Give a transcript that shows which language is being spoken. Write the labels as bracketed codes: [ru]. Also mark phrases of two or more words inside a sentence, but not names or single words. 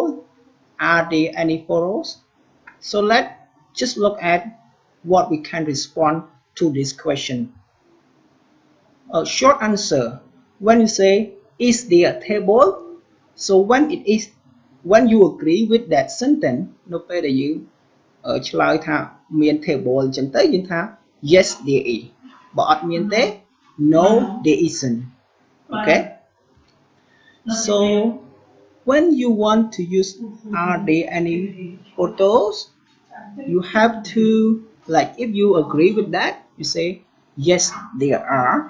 [en] Are there any photos? So let's just look at what we can respond to this question. A short answer. When you say is there a table? So when you agree with that sentence, [km] នៅពេលដែលយើងឆ្លើយថាមាន table អញ្ចឹងទៅយើងថា [en] yes there is [km] បើអត់មានទេ [en] no there isn't. Okay, so when you want to use are there any photos, you have to, like, if you agree with that, you say yes there are.